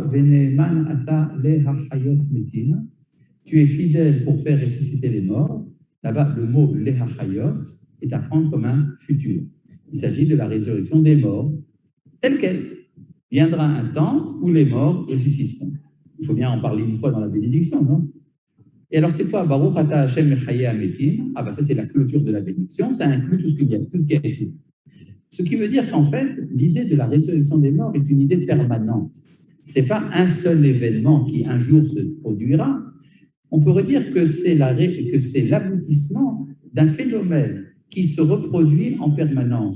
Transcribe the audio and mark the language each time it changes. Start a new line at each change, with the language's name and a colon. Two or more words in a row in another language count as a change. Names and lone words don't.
Hebrew: ונאמן אתה להחיות מתים.
French: Tu es fidèle pour faire ressusciter les morts. Là-bas, le mot
Hebrew: להחיות
French: est à prendre comme un futur. Il s'agit de la résurrection des morts, telle qu'elle. Viendra un temps où les morts ressusciteront. Il faut bien en parler une fois dans la bénédiction, non? Et alors, c'est quoi?
Hebrew: ברוך אתה השם מחיה המתים.
French: Ah, ça, c'est la clôture de la bénédiction. Ça inclut tout ce qui a été. Ce qui veut dire qu'en fait, l'idée de la résurrection des morts est une idée permanente. Ce n'est pas un seul événement qui un jour se produira. On pourrait dire que c'est l'aboutissement d'un phénomène qui se reproduit en permanence.